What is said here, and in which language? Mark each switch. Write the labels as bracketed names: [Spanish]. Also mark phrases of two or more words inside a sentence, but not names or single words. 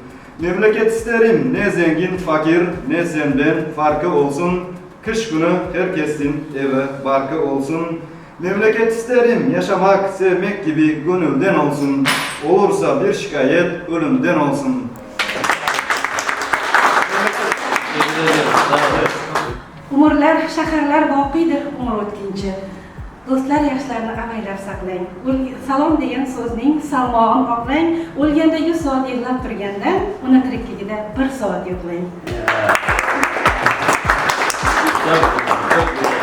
[Turkish] Memleket isterim, ne zengin fakir, ne senden farkı olsun, kış günü herkesin eve barkı olsun. Memleket isterim, yaşamak, sevmek gibi gönülden olsun, olursa bir şikayet ölümden olsun. [Uzbek] Umrlar, shaharlar boqiydir umr o'tkinchi. Do'stlar, yoshlarni avaylab saqlang. Salom degan so'zning salmog'ini oqlang. O'lganda 100 soat yig'lab turgandan, uni tirikligida 1 soat yo'qlang.